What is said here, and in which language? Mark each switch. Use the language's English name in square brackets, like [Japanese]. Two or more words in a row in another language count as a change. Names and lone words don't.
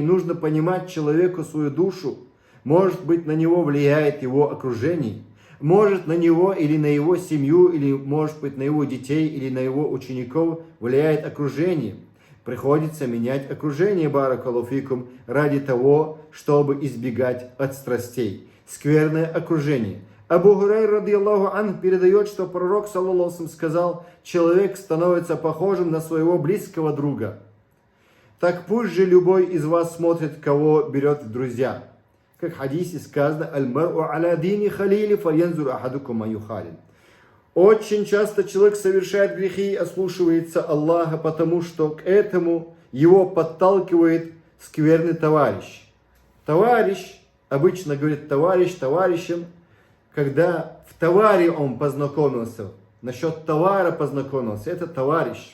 [Russian] Нужно понимать человеку свою душу. Может быть, на него влияет его окружение. Может, на него или на его семью, или может быть, на его детей, или на его учеников влияет окружение. Приходится менять окружение, [Arabic] بارك الله فيكم, [Russian] ради того, чтобы избегать от страстей. Скверное окружение. Абу Хурайра [Arabic] رضي الله عنه [Russian] передает, что пророк, [Arabic] صلى الله عليه وسلم, [Russian] сказал: человек становится похожим на своего близкого друга. Так пусть же любой из вас смотрит, кого берет в друзья. Как в хадисе сказано: [Arabic] «المرء على دين خليله فلينظر أحدكم أيخالل». [Russian] Очень часто человек совершает грехи и ослушивается Аллаха, потому что к этому его подталкивает скверный товарищ. Товарищ, обычно говорит товарищ товарищем, когда в товаре он познакомился, насчет товара познакомился, это товарищ.